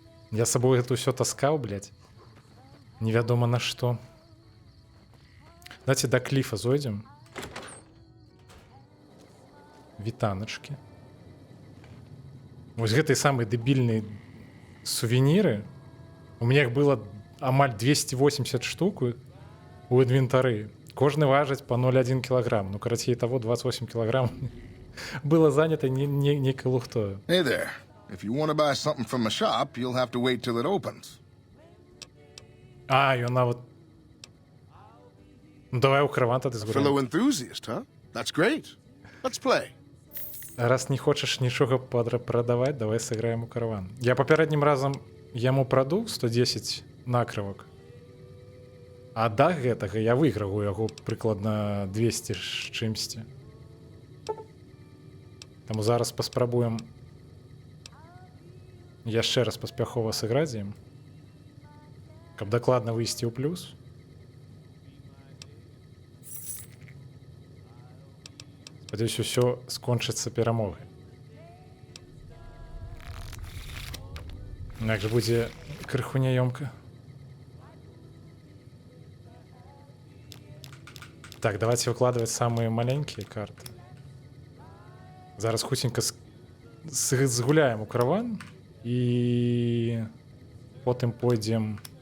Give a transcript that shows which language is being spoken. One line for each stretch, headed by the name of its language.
Belarusian: Я сабой гэта ўсё таскаў, невядома на што. Давайте да кліфа зойдзем. Вітаначкі. Вось гэтай самай дэбільнай сувеніры.
Russian: У меня их было
Belarusian: амаль 280 штук у інвентары. Кожны важыць по 0,1 килограмм. Ну, карацей того, 28 килограмм было занято некай лухтою.
English: Hey there. If you want to buy something from a shop, you'll have to wait till it opens. І вона вот... Ну, давай у караван тады згуляем. Fellow enthusiast, huh? That's great. Let's play.
Belarusian: Раз не хочаш нічога прадаваць, давай сыграем у караван. Я папярэднім разам яму прадаў 110 накрывак. А да гэтага я выйграў у яго прыкладна 200 з чымсьці. Таму зараз паспрабуем яшчэ раз паспяхова сыграць ім, каб дакладна выйсці ў плюс. Спадзяюсь, усё скончыцца перамогай. Як жа будзе крыху няёмка.
Russian: Так, давайте выкладывать самые маленькие карты.
Belarusian: Зараз хутенько згуляем у караван и потым пойдем.